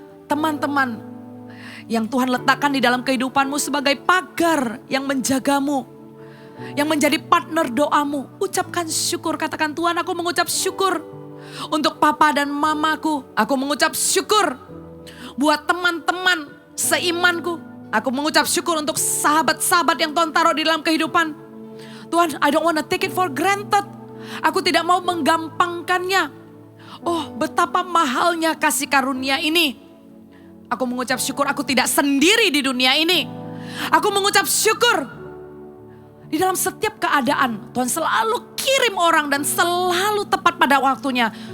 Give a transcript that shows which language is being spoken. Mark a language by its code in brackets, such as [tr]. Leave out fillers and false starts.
[id] Teman-teman yang Tuhan letakkan di dalam kehidupanmu sebagai pagar yang menjagamu, yang menjadi partner doamu. Ucapkan syukur, katakan Tuhan, aku mengucap syukur untuk papa dan mamaku. Aku mengucap syukur buat teman-teman seimanku. Aku mengucap syukur untuk sahabat-sahabat yang Tuhan taruh di dalam kehidupan. [en] Tuhan, I don't want to take it for granted. [id] Aku tidak mau menggampangkannya. Oh, betapa mahalnya kasih karunia ini. Aku mengucap syukur aku tidak sendiri di dunia ini. Aku mengucap syukur. Di dalam setiap keadaan, Tuhan selalu kirim orang dan selalu tepat pada waktunya.